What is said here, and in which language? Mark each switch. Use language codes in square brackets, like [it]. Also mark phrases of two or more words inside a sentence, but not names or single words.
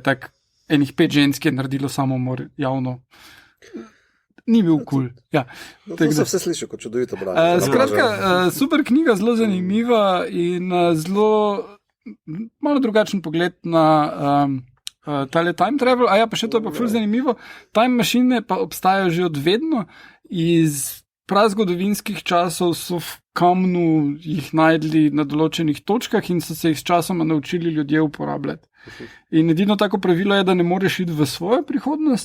[sl] Tak enih 5 žensk je naredilo samomor javno. Ni bil kul. Ja. To se vse sliši kot čudovito branje. Skratka, super knjiga, zelo zanimiva in zelo malo drugačen pogled na tale [en] time travel. [sl] A ja, pa še to je pa ful zanimivo. Time mašine pa obstajajo že od vedno. Iz prazgodovinskih časov so v kamnu jih najdli na določenih točkah in so se jih s časoma naučili ljudje uporabljati. In edino tako pravilo je, da ne moreš iti v svojo prihodnost.